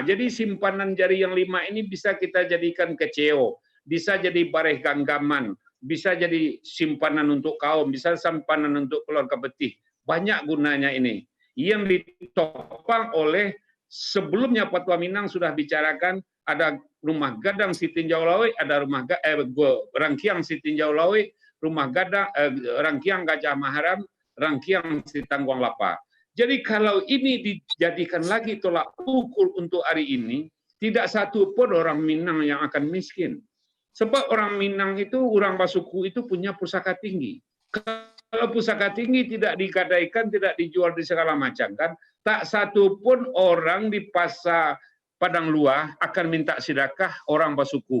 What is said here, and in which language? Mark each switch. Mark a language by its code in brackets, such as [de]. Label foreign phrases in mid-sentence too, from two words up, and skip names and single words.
[id] Jadi simpanan jari yang 5 ini bisa kita jadikan keceo, bisa jadi bareh ganggaman, bisa jadi simpanan untuk kaum, bisa simpanan untuk keluarga betih. Banyak gunanya ini. Yang ditopang oleh sebelumnya Fatwa Minang sudah bicarakan ada rumah gadang Sitinjau Lawe, ada rumah rangkiang Sitinjau Lawe, rumah gadang rangkiang Gajah Maharam, rangkiang Sitangguang Lapa. Jadi kalau ini dijadikan lagi tolak ukur untuk hari ini, tidak satu pun orang Minang yang akan miskin. Sebab orang Minang itu, orang Basuku itu punya pusaka tinggi. Kalau pusaka tinggi tidak digadaikan, tidak dijual di segala macam kan, tak satu pun orang di pasar Padang Luar akan minta sedekah orang Basuku.